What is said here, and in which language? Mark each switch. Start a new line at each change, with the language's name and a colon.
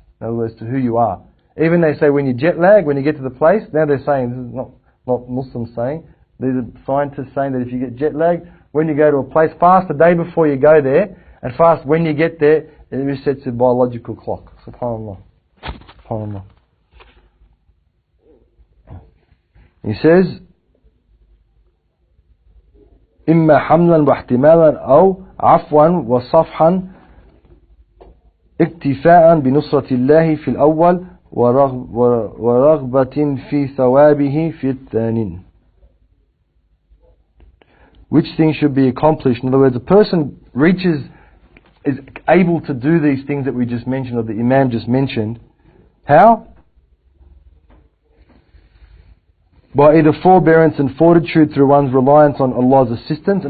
English: In other words, to who you are. Even they say when you jet lag, when you get to the place, now they're saying, this is not Muslims saying, these are scientists saying that if you get jet lag, when you go to a place, fast the day before you go there, and fast when you get there, it resets your biological clock. SubhanAllah. SubhanAllah. He says,
Arabic: إما حملا واحتمالا أو عفوا وصفحا اكتفاء بنصرة الله في الأول ورغبة في ثوابه في الثاني.
English: Which things should be accomplished? In other words, a person is able to do these things that we just mentioned, or the Imam just mentioned. How? By either forbearance and fortitude through one's reliance on Allah's assistance.